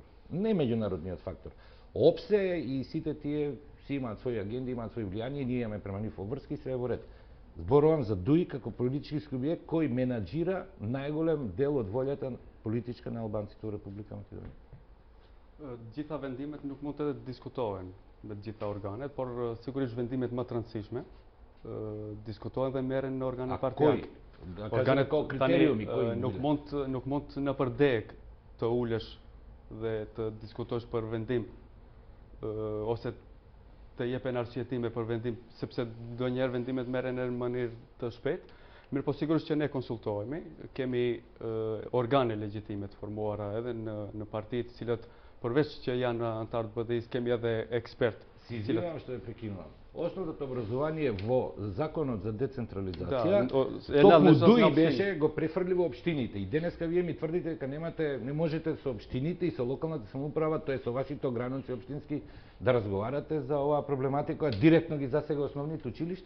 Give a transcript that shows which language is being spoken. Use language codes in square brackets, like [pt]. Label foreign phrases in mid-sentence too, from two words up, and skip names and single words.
[mk] Не меѓународниот фактор. ОПСЕ и сите тие си имаат своји агенди, имаат своји влијани, ние имаме према нив обврски, се е во ред. Зборувам за Дуи како политички субјект кој менаџира најголем дел од волјата политичка на албанците во Република Македонија. [sq] Gjitha vendimet nuk mund të diskutohen me të gjitha organet, por sigurisht vendimet më të rëndësishme diskutohen dhe merren në organet partijake. Organet tani nuk mund në përdek të ulesh dhe të diskutosh për vendim ose të jepen arsjetime për vendim, sepse ndonjëherë vendimet merren në mënyrë të shpejtë. Mirë, po sigurisht që ne konsultohemi, kemi organe legjitime të formuara edhe në partitë, cilat përveç që janë antarë të BDI-s, kemi edhe ekspertë. [mk] Си извинувам што ја прекинувам. Основното образование во законот за децентрализација, токму Дуи беше го префрли во општините. И денеска вие ми тврдите дека не можете со општините и со локалната самоуправа, тоа е со вашите ограници општински, да разговарате за оваа проблематика, која директно ги засега основните училишта?